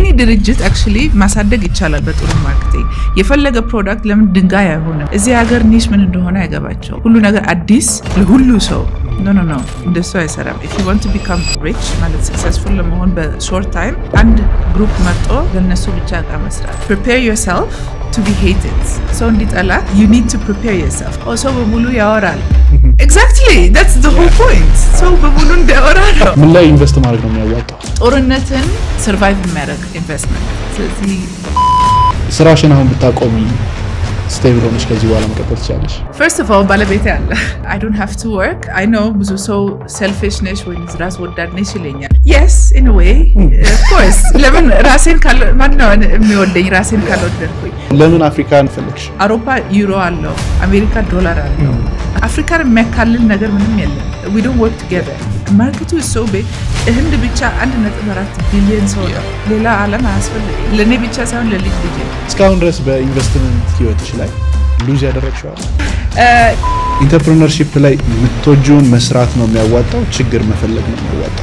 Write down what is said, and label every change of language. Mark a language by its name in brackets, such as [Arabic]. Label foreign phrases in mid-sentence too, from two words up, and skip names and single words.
[Amharic] ድርጅት actually ማሳደግ ይቻላል በጥሩ ማርኬቲንግ የፈለገ ፕሮዳክት ለምን ድንጋይ አይሆንም እዚህ ሀገር ኒሽ ምን እንደሆነ አይገባቸው ሁሉ ነገር አዲስ ለሁሉ ሰው no እንደሱ አይሰራም [English] if you want to become rich [Amharic] ማለት successful ለመሆን በ [English] short time [Amharic] አንድ ግሩፕ መርጦ ለነሱ ብቻ መስራት [English] prepare yourself to be hated [Amharic] so እንዲጠላ [English] you need to prepare yourself also [Amharic] በሙሉ ያወራል [English] exactly that's the whole point so [Amharic] በሙሉ እንዲያወራል ምን ላይ ኢንቨስት ማድረግ ነው የሚያዋጣው ጦርነትን survive የሚያደርግ investment ስለዚህ ስራሽን አሁን ብታቆሚ stable ሆነሽ ከዚህ በኋላ መቀጠል ትችላለሽ [English] first of all [Amharic] ባለቤቴ አለ [English] I don't have to work I know [Amharic] ብዙ ሰው selfishness ወይ ራስ ወዳድ ነሽ ይለኛል [English] yes in a way of course [Amharic] ለምን ራሴን ካለ ማንነው የሚወደኝ ራሴን ካልወደድኩኝ ለምን አፍሪካን ፈለግሽ አውሮፓ ዩሮ አለው አሜሪካ ዶላር አለው አፍሪካን የሚያካልል ነገር ምንም የለም [English] we don't work together market is so big [Amharic] ህንድ ብቻ 1.4 ቢሊዮን ሰው ሌላ ዓለም አያስፈልግ ለኔ ብቻ ሳይሆን ለልጅ ልጅ እስካሁን ድረስ በኢንቨስትመንት ህይወትሽ ላይ ሉዝ ያደረግሽው ኢንተርፕረነርሺፕ ላይ ምትወጂውን መስራት ነው የሚያዋጣው ችግር መፈለግ ነው የሚያዋጣው